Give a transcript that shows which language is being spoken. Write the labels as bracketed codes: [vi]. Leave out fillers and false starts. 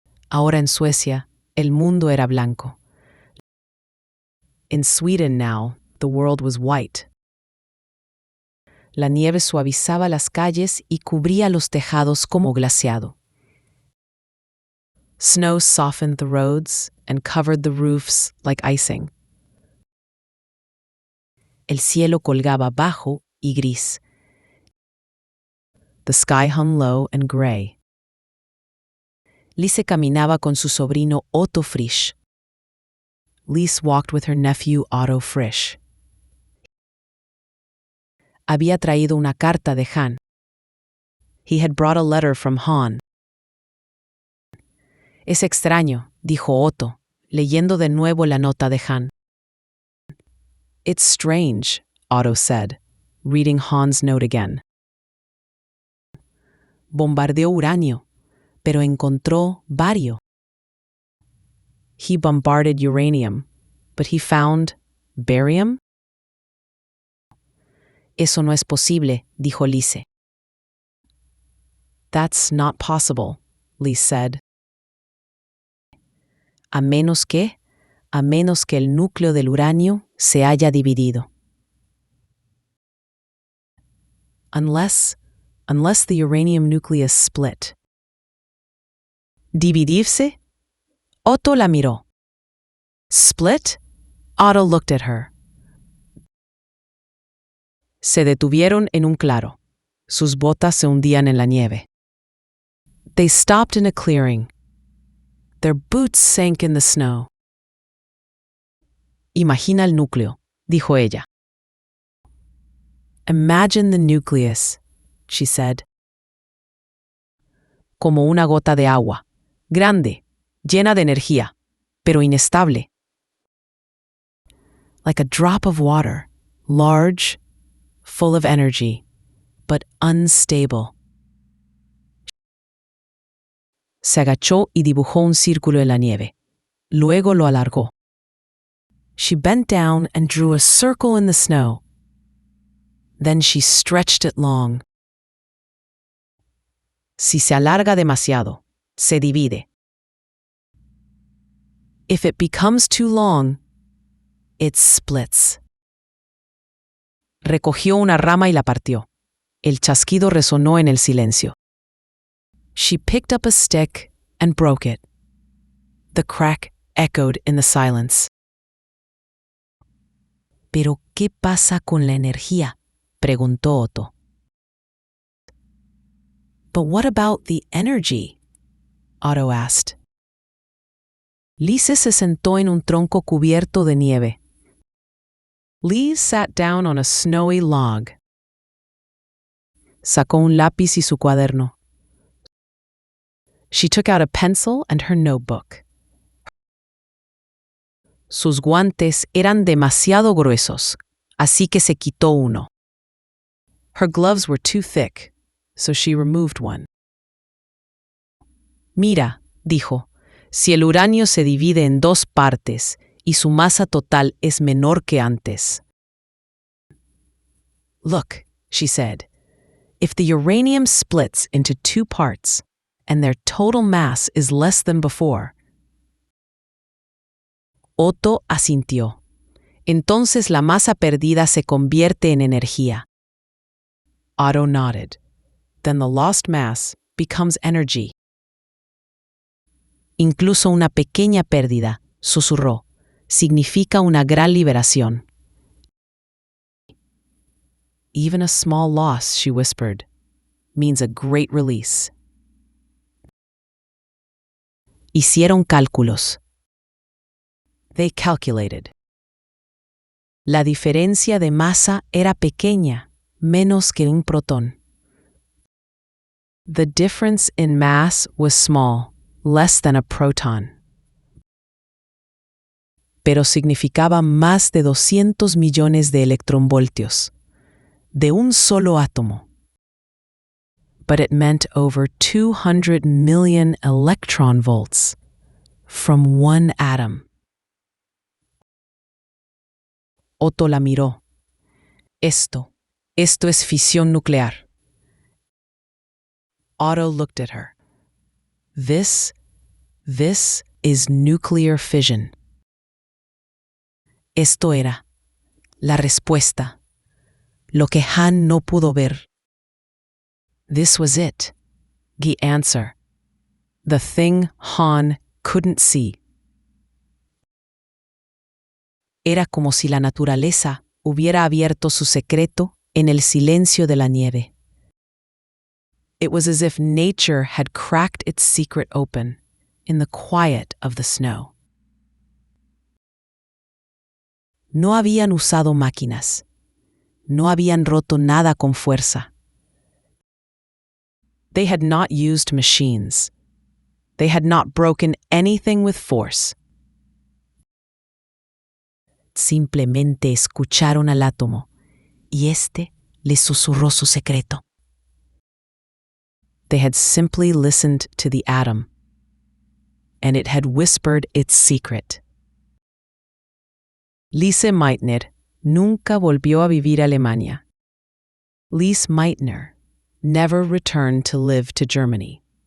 [es] Ahora en Suecia, el mundo era blanco. [en] In Sweden now, the world was white. [es] La nieve suavizaba las calles y cubría los tejados como glaciado. [en] Snow softened the roads and covered the roofs like icing. [es] El cielo colgaba bajo y gris. [en] The sky hung low and gray. [es] Lise caminaba con su sobrino Otto Frisch. [en] Lise walked with her nephew Otto Frisch. [es] Había traído una carta de Han. [en] He had brought a letter from Han. [es] Es extraño, dijo Otto, leyendo de nuevo la nota de Han. [en] It's strange, Otto said, reading Han's note again. [es] Bombardeó uranio, pero encontró bario. [en] He bombarded uranium, but he found barium? [es] Eso no es posible, dijo Lise. [en] That's not possible, Lise said. [es] A menos que el núcleo del uranio se haya dividido. [en] Unless the uranium nucleus split. [es] ¿Dividirse? Otto la miró. [en] Split? Otto looked at her. [es] Se detuvieron en un claro. Sus botas se hundían en la nieve. [en] They stopped in a clearing. Their boots sank in the snow. [es] Imagina el núcleo, dijo ella. [en] Imagine the nucleus, she said. [es] Como una gota de agua, grande, llena de energía. pero inestable. [en] Like a drop of water, large, full of energy, but unstable. [es] Se agachó y dibujó un círculo en la nieve. Luego lo alargó. [en] She bent down and drew a circle in the snow. Then she stretched it long. [es] Si se alarga demasiado, se divide. [en] If it becomes too long, it splits. [es] Recogió una rama y la partió. El chasquido resonó en el silencio. [en] She picked up a stick and broke it. The crack echoed in the silence. [es] ¿Pero qué pasa con la energía?, preguntó Otto. [en] But what about the energy? Otto asked. [es] Lise se sentó en un tronco cubierto de nieve. [en] Lise sat down on a snowy log. [es] Sacó un lápiz y su cuaderno. [en] She took out a pencil and her notebook. [es] Sus guantes eran demasiado gruesos, así que se quitó uno. [en] Her gloves were too thick, so she removed one. [es] Mira, dijo, si el uranio se divide en 2 partes y su masa total es menor que antes. [en] Look, she said, if the uranium splits into 2 parts and their total mass is less than before. [es] Otto asintió. Entonces la masa perdida se convierte en energía. [en] Otto nodded. Then the lost mass becomes energy. [es] Incluso una pequeña pérdida, susurró, significa una gran liberación. [en] Even a small loss, she whispered, means a great release. [es] Hicieron cálculos. [en] They calculated. [es] La diferencia de masa era pequeña, menos que un protón. [en] The difference in mass was small, less than a proton. [es] Pero significaba más de 200 millones de electronvoltios, de un solo átomo. [en] But it meant over 200 million electron volts from one atom. [es] Otto la miró. Esto es fisión nuclear. [en] Otto looked at her. This is nuclear fission. [es] Esto era la respuesta, lo que Han no pudo ver. [en] This was it, the answer, the thing Han couldn't see. [es] Era como si la naturaleza hubiera abierto su secreto en el silencio de la nieve. [en] It was as if nature had cracked its secret open in the quiet of the snow. [es] No habían usado máquinas. No habían roto nada con fuerza. [en] They had not used machines. They had not broken anything with force. [es] Simplemente escucharon al átomo y éste les susurró su secreto. [en] They had simply listened to the atom, and it had whispered its secret. [es] Lise Meitner nunca volvió a vivir a Alemania. [en] Lise Meitner never returned to live to Germany.